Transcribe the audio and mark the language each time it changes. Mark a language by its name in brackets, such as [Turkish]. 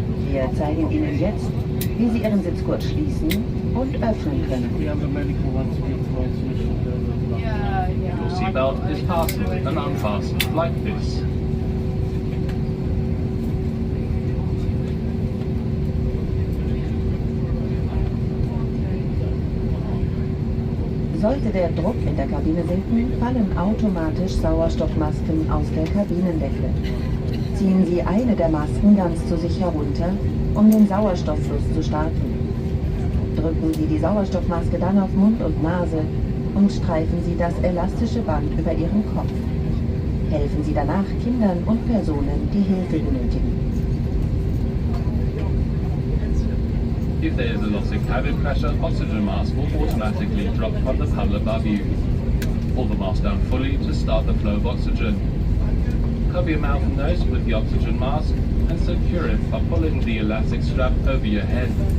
[German] Wir zeigen Ihnen jetzt, wie Sie Ihren Sitzgurt schließen und öffnen können. [English] We have the medical ones to get transmission. Your seatbelt is fastened and unfastened like this. [German] Sollte der Druck in der Kabine sinken, fallen automatisch Sauerstoffmasken aus der Kabinendecke. Ziehen Sie eine der Masken ganz zu sich herunter, um den Sauerstofffluss zu starten. Drücken Sie die Sauerstoffmaske dann auf Mund und Nase und streifen Sie das elastische Band über Ihren Kopf. Helfen Sie danach Kindern und Personen, die Hilfe benötigen. [English] If there is a loss in cabin pressure, oxygen mask will automatically drop from the hull above you. Pull the mask down fully to start the flow of oxygen. Cover your mouth and nose with the oxygen mask and secure it by pulling the elastic strap over your head.